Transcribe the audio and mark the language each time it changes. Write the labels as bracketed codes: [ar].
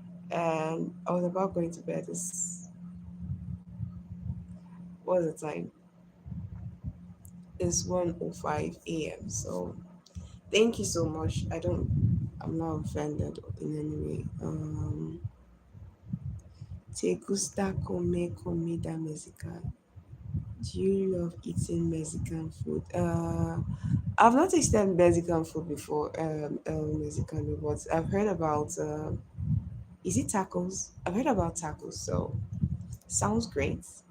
[en] And I was about going to bed. What's the time? It's 1:05 a.m. So thank you so much. I'm not offended in any way. [es] ¿Te gusta comer comida mexicana? [en] Do you love eating Mexican food? I've not tasted Mexican food before, Mexicano, but I've heard about, is it tacos? I've heard about tacos, so sounds great.